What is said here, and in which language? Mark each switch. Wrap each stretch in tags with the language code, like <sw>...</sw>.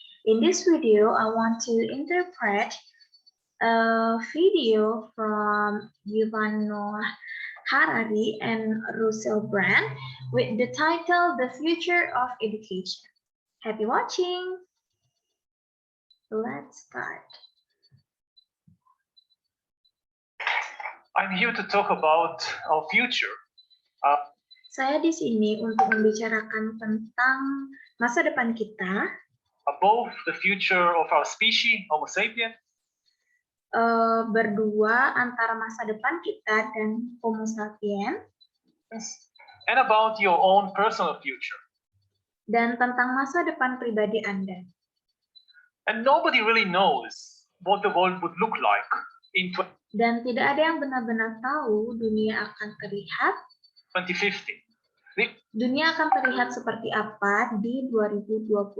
<en>In this video, I want to interpret a video from Yuval Noah Harari and Russell Brand with the title The Future of Education. Happy watching! Let's start. I'm here to talk about our future.</en> <id>Saya di sini untuk membicarakan tentang masa depan kita,</id> <en>Both the future of our species, Homo sapiens,</en> <id>berdua antara masa depan kita dan Homo sapiens,</id> <en>and about your own personal future.</en> <id>dan tentang masa depan pribadi Anda.</id> <en>And nobody really knows what the world would look like in</en> <id>Dan tidak ada yang benar-benar tahu dunia akan terlihat</id> <en>2050.</en> <id>Dunia akan terlihat seperti apa di 2050.</id>